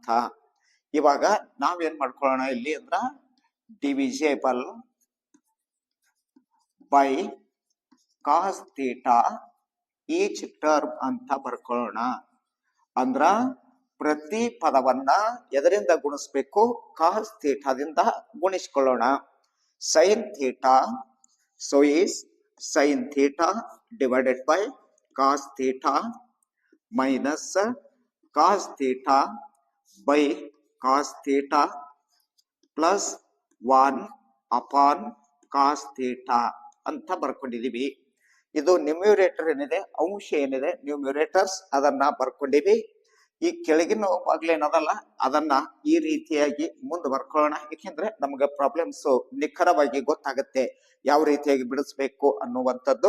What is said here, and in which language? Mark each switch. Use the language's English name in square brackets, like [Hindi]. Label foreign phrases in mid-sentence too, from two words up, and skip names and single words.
[Kannada] ಇವಾಗ ನಾವೇನ್ ಮಾಡ್ಕೊಳ್ಳೋಣ ಇಲ್ಲಿ ಅಂದ್ರ [English] divisible by cos theta each term [Kannada] ಅಂತ ಬರ್ಕೊಳ್ಳೋಣ. ಅಂದ್ರ ಪ್ರತಿ ಪದವನ್ನ ಎದರಿಂದ ಗುಣಿಸ್ಬೇಕು, [English] cos thetaದಿಂದ [Kannada] ಗುಣಿಸ್ಕೊಳ್ಳೋಣ. [English] sine theta so is sin theta divided by cos theta minus cos theta by cos theta plus 1 upon cos theta [Kannada] ಅಂತ ಬರ್ಕೊಂಡಿದೀವಿ. ಇದು ನ್ಯೂಮಿರೇಟರ್ ಏನಿದೆ, ಅಂಶ ಏನಿದೆ, ನ್ಯೂಮಿರೇಟರ್ಸ್ ಅದನ್ನ ಬರ್ಕೊಂಡಿವಿ. ಈ ಕೆಳಗಿನ ಬಾಗ್ಲೇನದಲ್ಲ ಅದನ್ನ ಈ ರೀತಿಯಾಗಿ ಮುಂದೆ ಬರ್ಕೊಳ್ಳೋಣ. ಯಾಕೆಂದ್ರೆ ನಮ್ಗೆ ಪ್ರಾಬ್ಲಮ್ಸ್ ನಿಖರವಾಗಿ ಗೊತ್ತಾಗುತ್ತೆ ಯಾವ ರೀತಿಯಾಗಿ ಬಿಡಿಸ್ಬೇಕು ಅನ್ನುವಂಥದ್ದು.